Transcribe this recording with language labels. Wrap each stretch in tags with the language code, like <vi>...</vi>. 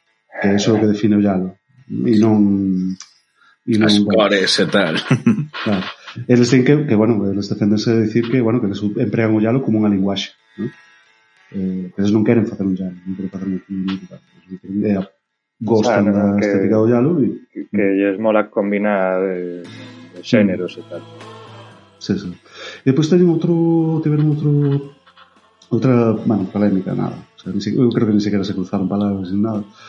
<gl>Que é iso que define o Yalo e non as cores e tal. Claro. Eles ten que bueno, eles defendense de decir que, bueno, que eles empregan o Yalo como unha linguaxe, ¿no? Que eles non queren facer un Yalo, non queren facer un Yalo, gostan da estética do Yalo e que lles mola combinar xéneros e tal. Sí. E depois tiveron outra, bueno, polémica, nada.</gl> <es>O sea, eu creo que ni siquiera se cruzaron palabras ni nada.</es>